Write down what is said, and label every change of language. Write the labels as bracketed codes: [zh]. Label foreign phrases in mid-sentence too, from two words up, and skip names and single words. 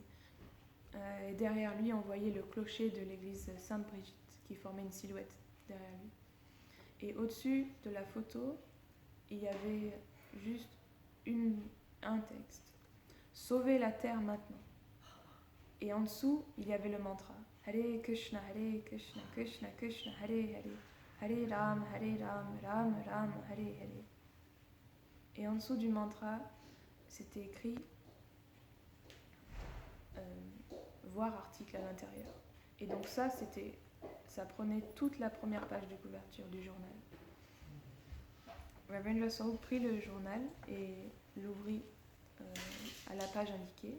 [fr] Et derrière lui, on voyait le clocher de l'église Sainte-Brigitte qui formait une silhouette derrière lui. Et au-dessus de la photo, il y avait juste un texte. Sauvez la terre maintenant. Et en dessous, il y avait le mantra. Hare Krishna, Krishna Krishna, Hare Hare. Hare Ram, Ram Ram, Hare Hare. Et en dessous du mantra, c'était écrit voir article à l'intérieur. Et donc ça prenait toute la première page de couverture du journal. Ravindra Swarup prit le journal et l'ouvrit à la page indiquée.